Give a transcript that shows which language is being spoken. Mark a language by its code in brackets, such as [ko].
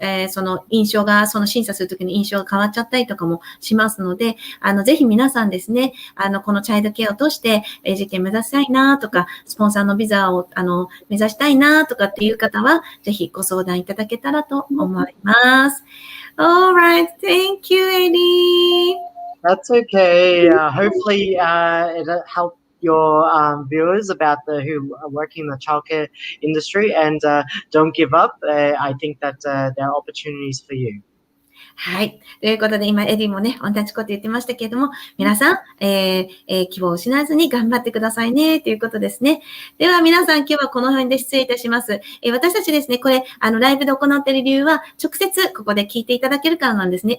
[ja] その印象が、その審査するときの印象が変わっちゃったりとかもしますので、ぜひ皆さんですね、このチャイルドケアを通して永住権目指したいなとか、スポンサーのビザを目指したいなとかっていう方は、ぜひご相談いただけたらと思います。 [en] Alright, thank you, Eddie. That's okay. Hopefully, it'll help your viewers about who are working in the childcare industry, and don't give up. I think that there are opportunities for you. [ja] はい。ということで、今、エディもね、同じこと言ってましたけれども、皆さん、希望を失わずに頑張ってくださいね、ということですね。では、皆さん、今日はこの辺で失礼いたします。私たちですね、これ、ライブで行っている理由は、直接ここで聞いていただけるからなんですね。